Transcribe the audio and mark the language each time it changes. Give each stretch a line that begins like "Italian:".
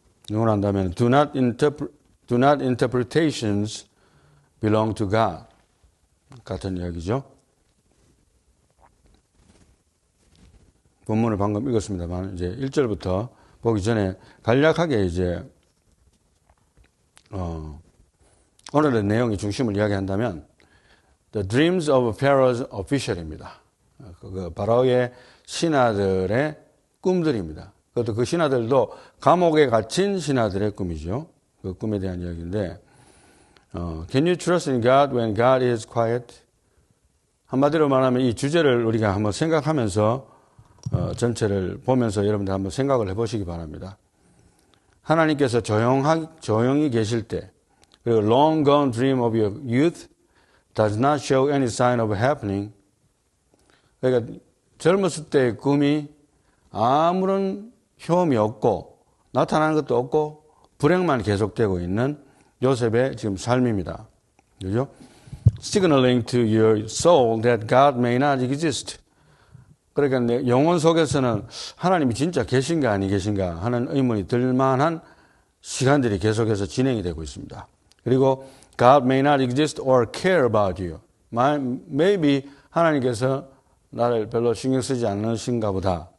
Korean: 이걸 한다면
English: do not interpretations belong to God
Korean: 같은 이야기죠. 본문을 방금 읽었습니다만 이제 1절부터 보기 전에 간략하게 이제 오늘의 내용의 중심을 이야기한다면
English: The Dreams of Pharaoh's Official
Korean: 입니다. 그 바로의 신하들의 꿈들입니다. 그것도 그 신하들도 감옥에 갇힌 신하들의 꿈이죠. 그 꿈에 대한 이야기인데
English: Can you trust in God when God is quiet?
Korean: 한마디로 말하면 이 주제를 우리가 한번 생각하면서 전체를 보면서 여러분들 한번 생각을 해보시기 바랍니다. 하나님께서 조용히 계실 때 그리고
English: long gone dream of your youth does not show any sign of happening.
Korean: 그러니까 젊었을 때의 꿈이 아무런 효험이 없고 나타나는 것도 없고 불행만 계속되고 있는 요셉의 지금 삶입니다. 그죠?
English: Signaling to your soul that God may not exist.
Korean: 그러니까 내 영혼 속에서는 하나님이 진짜 계신가 아니 계신가 하는 의문이 들만한 시간들이 계속해서 진행이 되고 있습니다.
English: 그리고 God may not exist or care about you.
Korean: Maybe 하나님께서 나를 별로 신경 쓰지 않으신가 보다.